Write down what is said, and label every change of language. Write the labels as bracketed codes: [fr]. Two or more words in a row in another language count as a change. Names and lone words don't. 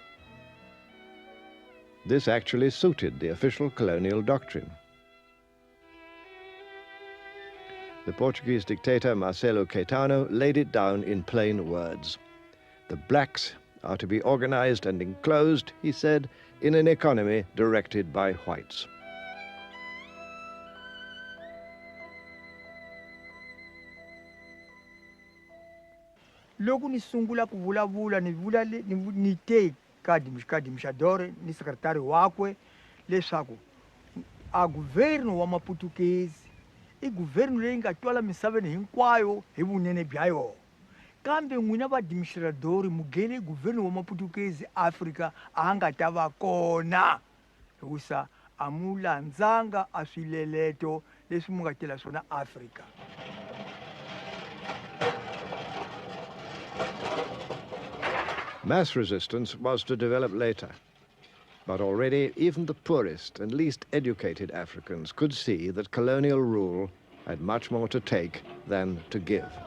[en] This actually suited the official colonial doctrine. The Portuguese dictator Marcelo Caetano laid it down in plain words. The blacks are to be organized and enclosed, he said, in an economy directed by whites. [ts] Loko ni sungula ku vulavula ni te ka dimxadore ni sekretari wakwe leswaku a guvernu wa maputukezi I guvernu leyi nga twala misaveni hinkwayo hi vunene bya yona kambe n'wina vadimixiradori mugene guvernu wa maputukezi Afrika a nga ta va kona hikusa a mu landzanga a swileleto leswi mu nga tela swona Afrika. [en] Mass resistance was to develop later. But already, even the poorest and least educated Africans could see that colonial rule had much more to take than to give.